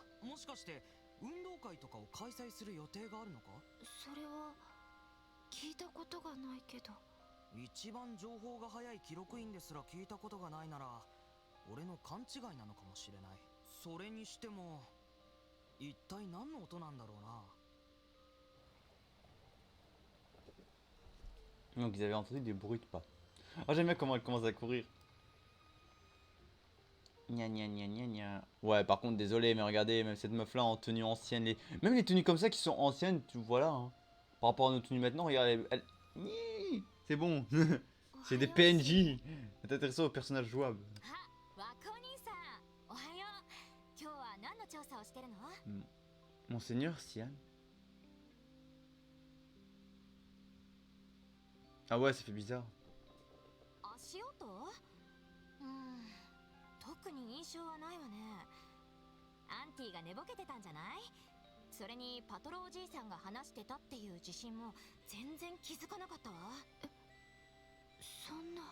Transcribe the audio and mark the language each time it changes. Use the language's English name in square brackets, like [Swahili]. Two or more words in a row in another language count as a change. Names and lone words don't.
[Japanese] もしかして運動会とかを開催する予定があるのか？それは聞いたことがないけど。一番情報が早い記録員ですら聞いたことがないなら俺の勘違いなのかもしれない。それにしても一体何の音なんだろうな。 [French] Donc ils avaient entendu des bruits de pas. Oh j'aime bien comment elle commence à courir. Gna gna gna gna gna. Ouais par contre désolé mais regardez même cette meuf là en tenue ancienne, même les tenues comme ça qui sont anciennes, voilà hein. Par rapport à nos tenues maintenant, regardez, c'est bon. C'est des PNJ. Intéressant au personnage jouable. [Japanese] 若お兄さん、おはよう。今日は何の調査をしてるの？ [French] Monseigneur Sian. Ah ouais ça fait bizarre. [Japanese] 足音？特に印象はないわね。アンティが寝ぼけてたんじゃない？それにパトロおじいさんが話してたっていう地震も全然気づかなかったわ。そんな。